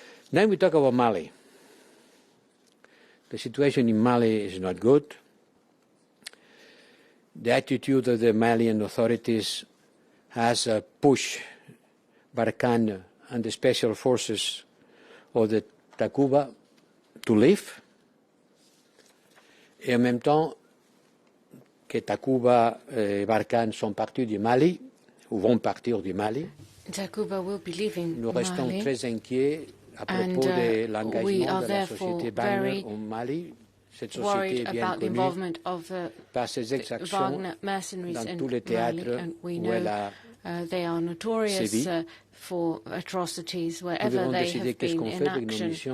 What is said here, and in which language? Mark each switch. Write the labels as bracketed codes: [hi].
[en] Then we talk about Mali. The situation in Mali is not good. The attitude of the Malian authorities has pushed Barkhane and the special forces of the Takuba to leave. [fr] Et en même temps que Takuba et Barkhane sont partis du Mali, ou vont partir du Mali, [en] Takuba will be leaving [fr] nous restons [en] Mali, [fr] très inquiets à propos de l'engagement de la société Wagner au Mali. Cette société est bien connue par ses exactions dans tous les théâtres où elle a [en] they are notorious for atrocities wherever they have been in action.